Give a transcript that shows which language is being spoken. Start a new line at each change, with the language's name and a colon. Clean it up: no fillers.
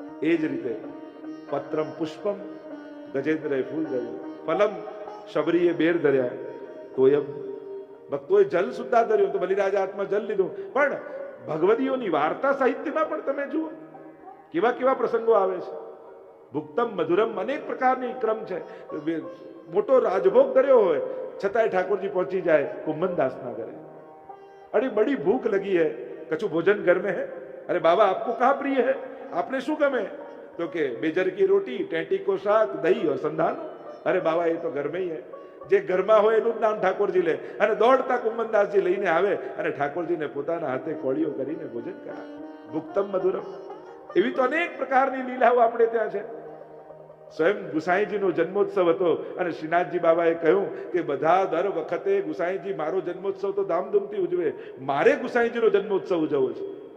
Gujarati: એ જ રીતે પત્રમ પુષ્પમ, ગજેન્દ્રએ ફૂલ ધર્યું, ફલમ શબરીએ બેર ધર્યા, તોયમ ભક્તોએ જલ સુદ્ધા ધર્યું, તો બલિરાજા હાથમાં જલ લીધું. પણ ભગવદીઓની વાર્તા સાહિત્યમાં પણ તમે જુઓ કેવા કેવા પ્રસંગો આવે છે. ભુક્તમ મધુરમ, અનેક પ્રકારની ક્રમ છે. મોટો રાજભોગ ધર્યો હોય છતાંય ઠાકોરજી પહોંચી જાય કુંભનદાસના ઘરે.
Hindi: अरे बड़ी भूख लगी है, कछु भोजन घर में है? अरे बाबा आपको कहाँ प्रिय है,
Gujarati: आपने શું ગમે?
Hindi: તો કે બેજર કી રોટી, ટેટી કો શાક, દહીં और સંધાન.
Gujarati: અરે બાબા એ તો
Hindi: ઘર में ही है.
Gujarati: જે ઘરમાં હોય એનું જ નામ ઠાકોરજી લે અને દોડતા કુંભનદાસજી લઈને આવે અને ઠાકોરજીને પોતાના હાથે કોળીઓ કરીને ભોજન કરાવે. ભુક્તમ મધુરમ. એવી તો અનેક પ્રકારની લીલાઓ આપણે ત્યાં છે. સ્વયં ગુસાઈજીનો જન્મોત્સવ હતો અને શ્રીનાથજી બાબાએ કહ્યું કે બધા દર વખતે ગુસાઈજી મારો જન્મોત્સવ તો ધામધૂમથી ઉજવે, મારે ગુસાઈજીનો જન્મોત્સવ ઉજવવો છે.